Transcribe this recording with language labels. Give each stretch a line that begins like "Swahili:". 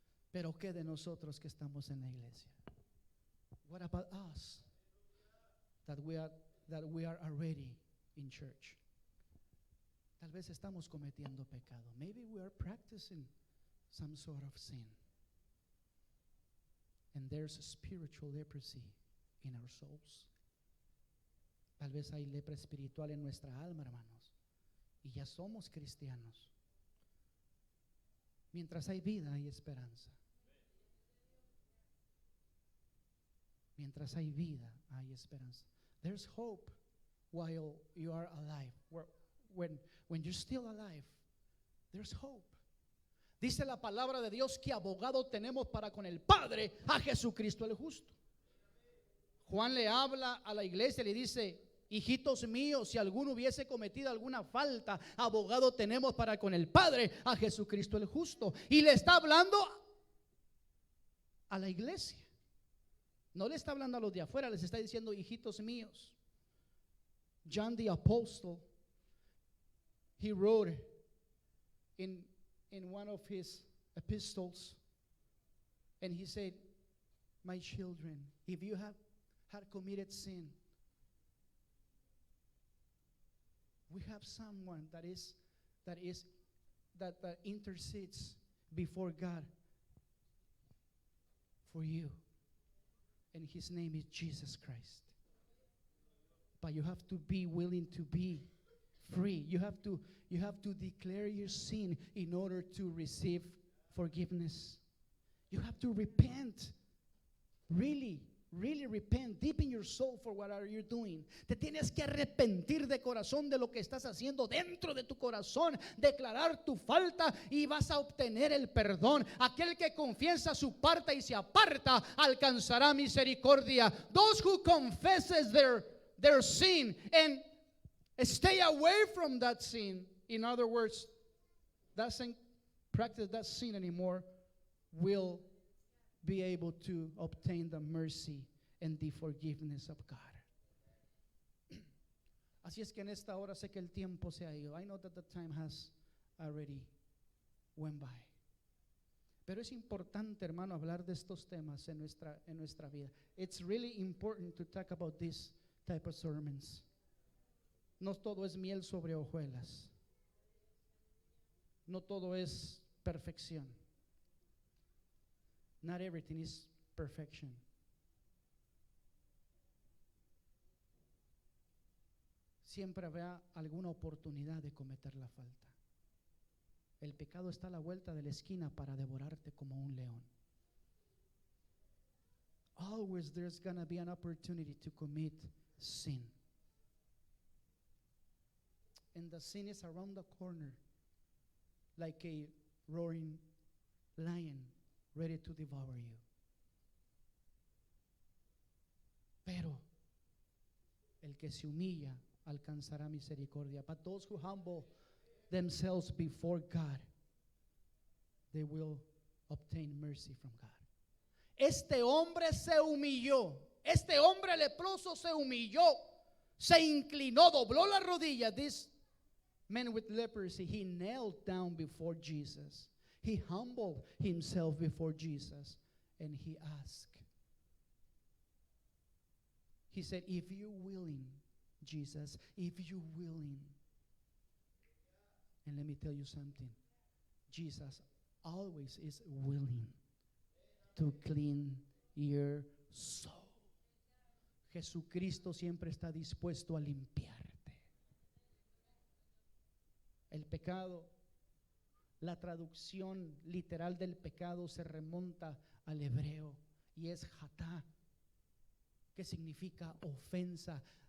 Spanish: Pero ¿qué de nosotros que estamos en la iglesia?
English: What about us that we are already in church?
Spanish: Tal vez estamos cometiendo pecado.
English: Maybe we are practicing some sort of sin. And there's spiritual leprosy in our souls.
Spanish: Tal vez hay lepra espiritual en nuestra alma, hermanos. Y ya somos cristianos. Mientras hay vida, hay esperanza. Mientras hay vida, hay esperanza.
English: There's hope while you are alive. When you're still alive, there's hope.
Spanish: Dice la palabra de Dios que abogado tenemos para con el Padre, a Jesucristo el justo. Juan le habla a la iglesia y le dice: hijitos míos, si alguno hubiese cometido alguna falta, abogado tenemos para con el Padre, a Jesucristo el justo. Y le está hablando a la iglesia. No le está hablando a los de afuera, les está diciendo: hijitos míos.
English: John the Apostle, he wrote in one of his epistles, and he said, my children, if you have had committed sin, we have someone that intercedes before God for you, and his name is Jesus Christ. But you have to be willing to be free. You have to declare your sin in order to receive forgiveness. You have to repent. Really repent deep in your soul for what are you doing.
Spanish: Te tienes que arrepentir de corazón de lo que estás haciendo dentro de tu corazón, declarar tu falta y vas a obtener el perdón. Aquel que confiesa su parte y se aparta alcanzará misericordia.
English: Those who confesses their sin and stay away from that sin, in other words, doesn't practice that sin anymore, will be able to obtain the mercy and the forgiveness of God.
Spanish: Así es que en esta hora sé que el tiempo se ha ido.
English: I know that the time has already went by.
Spanish: Pero es importante, hermano, hablar de estos temas en nuestra vida.
English: It's really important to talk about this type of sermons.
Spanish: No todo es miel sobre hojuelas. No todo es perfección.
English: Not everything is perfection.
Spanish: Siempre habrá alguna oportunidad de cometer la falta. El pecado está a la vuelta de la esquina para devorarte como un león.
English: Always there's gonna be an opportunity to commit sin. And the sin is around the corner, like a roaring lion ready to devour you.
Spanish: Pero el que se humilla alcanzará misericordia.
English: But those who humble themselves before God, they will obtain mercy from God.
Spanish: Este hombre se humilló. Este hombre leproso se humilló. Se inclinó, dobló la rodilla.
English: This man with leprosy, he knelt down before Jesus. He humbled himself before Jesus, and he asked. He said, if you're willing, Jesus, if you're willing. And let me tell you something. Jesus always is willing to clean your soul.
Spanish: Jesucristo siempre está dispuesto a limpiarte. El pecado, la traducción literal del pecado se remonta al hebreo y es hatá, que significa ofensa.